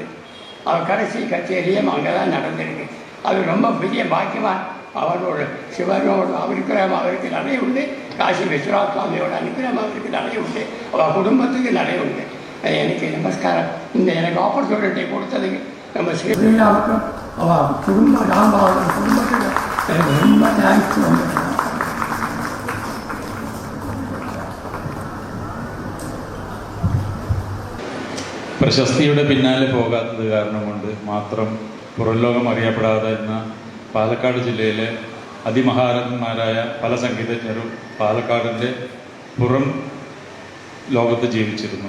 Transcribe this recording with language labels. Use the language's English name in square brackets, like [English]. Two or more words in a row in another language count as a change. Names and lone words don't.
[Tamil] அவர் கடைசி கச்சேரியும் அங்கே தான் நடந்திருக்கு. அது ரொம்ப பெரிய பாக்கியமாக அவரோட சிவனோட அவருக்கு நிறைய உண்டு. காசி விஸ்வநாத் சுவாமியோட அனுகிரகம் அவருக்கு நிறைய உண்டு. அவர் குடும்பத்துக்கு நிறைய உண்டு. எனக்கு நமஸ்காரம். இந்த எனக்கு ஆப்பர்ச்சுனிட்டி கொடுத்ததுக்கு நம்ம ஸ்ரீராவுக்கும் அவள் குடும்பம் ராம்பாவோட குடும்பத்துக்கு எனக்கு ரொம்ப தேங்க்ஸ். [Malayalam] പ്രശസ്തിയുടെ പിന്നാലെ പോകാത്തത് കാരണം കൊണ്ട് മാത്രം പുറംലോകം അറിയപ്പെടാതെ എന്ന പാലക്കാട് ജില്ലയിലെ അതിമഹാരഥന്മാരായ പല സംഗീതജ്ഞരും പാലക്കാടിൻ്റെ പുറം ലോകത്ത് ജീവിച്ചിരുന്നു.